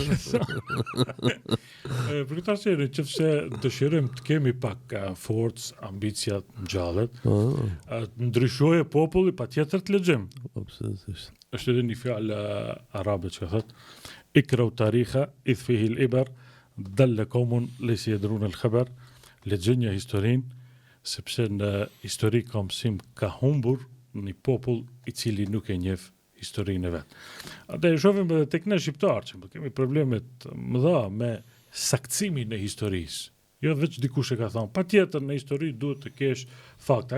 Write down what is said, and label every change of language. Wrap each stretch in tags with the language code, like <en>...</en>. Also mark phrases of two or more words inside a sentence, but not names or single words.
<sq>Për këtë arsye, nëse dëshirojmë të kemi pak forcë, ambicia të ngjallet, ndryshoje populli patjetër të lexojmë. Është edhe një fjalë arabe që thotë</sq> <ar>اقرؤوا التاريخ إذ فيه العبر ضل قوم ليس يدرون الخبر.</ar> <sq>Lexojnë historinë sepse në histori ka mësim ka humbur një popull i cili nuk e njeh historinë e vetë. Ate e shofim edhe tek ne shqiptarë, që kemi problemet mëdha me saktësimin e historisë. Jo veç dikush e ka thonë, patjetër në histori duhet të kesh fakte.</sq>